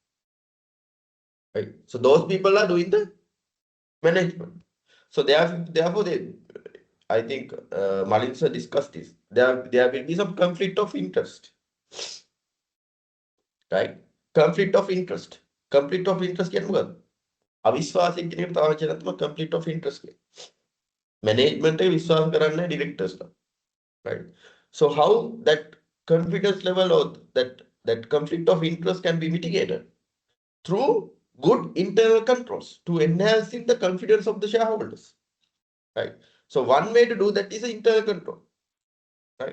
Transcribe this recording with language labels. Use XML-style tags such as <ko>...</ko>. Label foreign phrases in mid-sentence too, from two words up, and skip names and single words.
<en>Right. So those people are doing the management. So therefore, I think Malin sir discussed this. There will be some conflict of interest, right? Conflict of interest. Conflict of interest</en> <si>කියන්නේ මොකද්ද? අවිශ්වාසය කියන එක තව වචනයක් තමයි</si> <en>conflict of interest</en> <si>කියන්නේ. Management එක විශ්වාස කරන්නේ නැහැ directors ලා.</si> <en>Right? So how that confidence level or that conflict of interest can be mitigated? Through good internal controls to enhancing the confidence of the shareholders, right? So one way to do that is internal control, right?</en>